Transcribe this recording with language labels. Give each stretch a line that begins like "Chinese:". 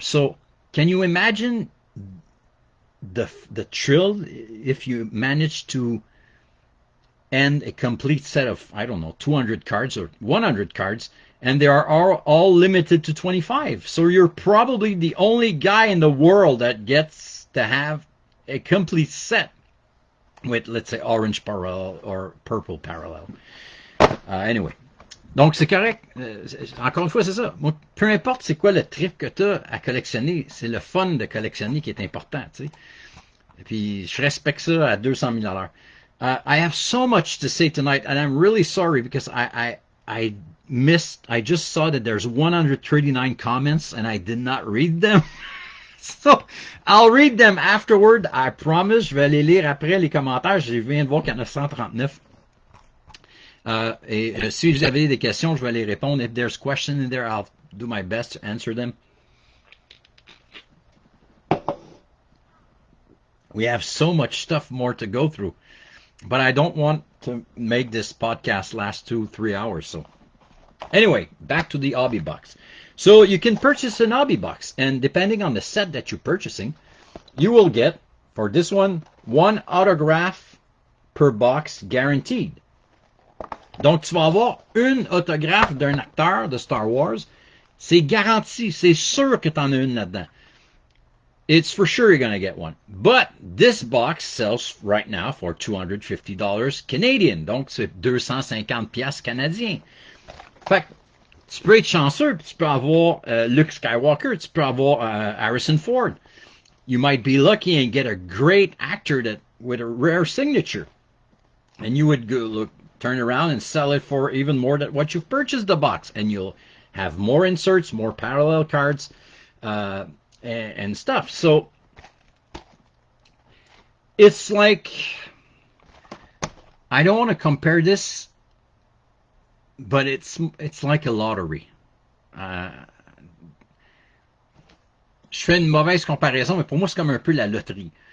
English: So can you imagine the thrill if you manage to end a complete set of, I don't know, 200 cards or 100 cards, and they are all limited to 25. So you're probably the only guy in the world that gets to have a complete set with, let's say, orange parallel or purple parallel.
French: Anyway. Donc, c'est correct. Encore une fois, c'est ça. Moi, peu importe c'est quoi le trip que tu as à collectionner, c'est le fun de collectionner qui est important, tu sais. Et puis, je respecte ça à 200 000 $.
English: I have so much to say tonight, and I'm really sorry because I just saw that there's 139 comments, and I did not read them. So, I'll read them afterward. I promise.
French: Je vais les lire après les commentaires. Je viens de voir qu'il y en a 139. Si vous avez des questions, je vais les répondre.
English: If there's questions in there, I'll do my best to answer them. We have so much stuff more to go through, but I don't want to make this podcast last 2-3 hours. So anyway, back to the hobby box. So you can purchase an hobby box, and depending on the set that you're purchasing, you will get, for this one autograph per box guaranteed.
French: Donc, tu vas avoir une autographe d'un acteur de Star Wars. C'est garanti. C'est sûr que tu en as une là-dedans.
English: It's for sure you're going to get one. But this box sells right now for $250 Canadian.
French: Donc, c'est 250 piastres canadiens. Fait que tu peux être chanceux. Tu peux avoir Luke Skywalker. Tu peux avoir Harrison Ford.
English: You might be lucky and get a great actor with a rare signature. And you would go turn around and sell it for even more than what you've purchased the box. And you'll have more inserts, more parallel cards, and stuff. So it's like, I don't want to compare this, but it's like a lottery.
French: Je fais une mauvaise comparaison, mais pour moi, c'est comme un peu la loterie.